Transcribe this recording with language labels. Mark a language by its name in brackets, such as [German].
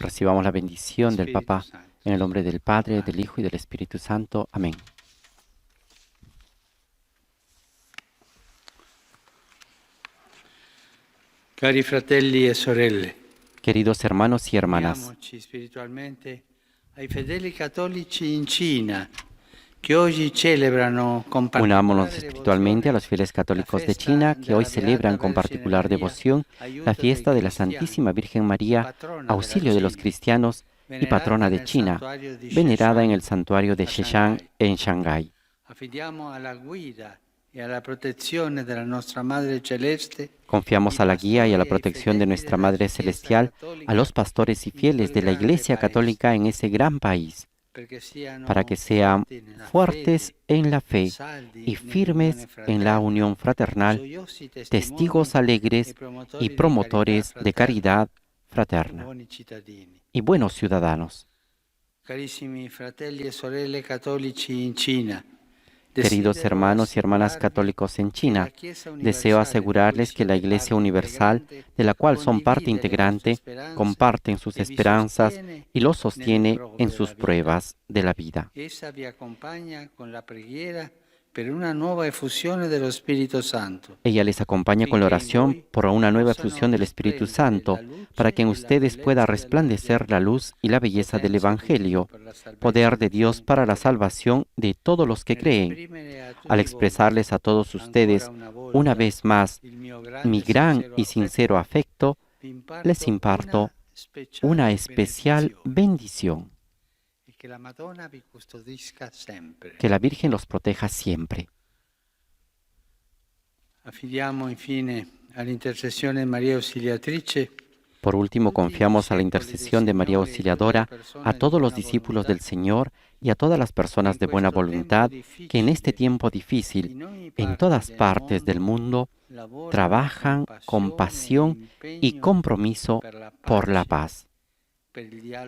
[Spanish] Recibamos la bendición del Papa en el nombre del Padre, del Hijo y del Espíritu Santo. Amén. [Italian] Cari fratelli e sorelle, [Spanish] Queridos hermanos y hermanas, [Italian] uniamoci spiritualmente ai fedeli cattolici in Cina, que oggi celebrano con [Spanish] unámonos [Italian] particolare [Spanish] espiritualmente a los fieles católicos de China que hoy celebran con particular devoción la fiesta de la Santísima Virgen María, auxilio de los cristianos y patrona de China, venerada en el santuario de Sheshan en Shanghái. [Italian] Affidiamo alla guida e alla protezione della nostra Madre Celeste. [Spanish] Confiamos a la guía y a la protección de nuestra Madre Celestial, a los pastores y fieles de la Iglesia Católica en ese gran país, para que sean fuertes en la fe y firmes en la unión fraternal, testigos alegres y promotores de caridad fraterna y buenos ciudadanos. [Italian] Carissimi fratelli e sorelle cattolici in Cina, [Spanish] Queridos hermanos y hermanas católicos en China, deseo asegurarles que la Iglesia Universal, de la cual son parte integrante, comparten sus esperanzas y los sostiene en sus pruebas de la vida. [Italian] essa vi accompagna con la preghiera per una nuova effusione dello Spirito Santo. [Spanish] Ella les acompaña con la oración por una nueva efusión del Espíritu Santo, para que en ustedes pueda resplandecer la luz y la belleza del Evangelio, poder de Dios para la salvación de todos los que creen. Al expresarles a todos ustedes una vez más mi gran y sincero afecto, les imparto una especial bendición. [Italian] Que la Madonna vi custodisca sempre. [Spanish] Que la Virgen los proteja siempre. [Italian] Affidiamo infine all'intercessione di Maria Ausiliatrice. [Spanish] Por último, confiamos a la intercesión de María Auxiliadora, a todos los discípulos del Señor y a todas las personas de buena voluntad que en este tiempo difícil, en todas partes del mundo, trabajan con pasión y compromiso por la paz, por el